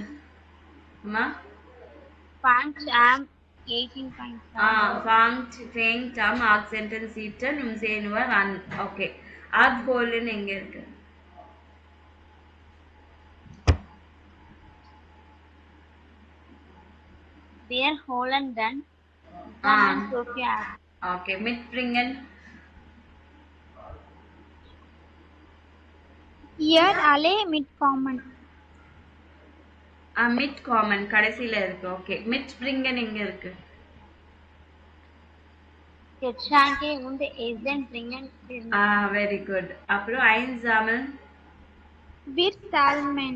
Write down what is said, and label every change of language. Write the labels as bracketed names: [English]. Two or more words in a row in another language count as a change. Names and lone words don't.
[Tamil] அம்மா [German] Fangt am 18.7. Fangt am Augzenten, Siebten, Januar an. [Tamil] Okay. Abholen எங்க இருக்கு? [German] Wir holen dann Sophia. Okay. Mitbringen. Ihr alle mitkommen. [Tamil] Mitkommen கடைசில இருக்கு. ஓகே. Mitbringen எங்க இருக்கு? [German] Geschenke und Essen bringen. [English] Very good. [Tamil] அப்புறம் einsammeln. [German] Wir sammeln.